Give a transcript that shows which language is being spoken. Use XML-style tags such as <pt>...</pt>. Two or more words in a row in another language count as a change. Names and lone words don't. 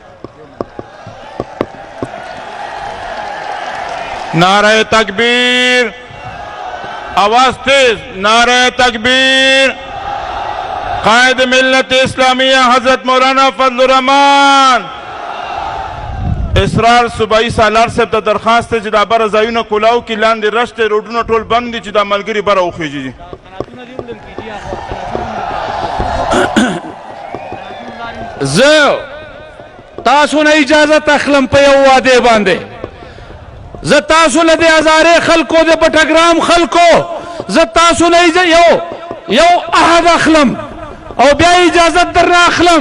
<ur>نعرہ تکبیر، آواز تیز، نعرہ تکبیر.</ur> <ps>قائد ملت اسلامیہ حضرت مولانا فضل الرحمان اسرار صوبائی سالار صاحب ته درخواست دی چې دا بره ځایونه کولاو کې لاندې رش دی، روډونه ټول بند دي چې دا ملګري بره وخیږي. زه تاسو نه اجازت اخلم په یو واده باندې. زه تاسو له د هزارې خلکو د بټګرام خلکو زه تاسو نه یو عهد اخلم او بیا اجازت در نه اخلم.</ps>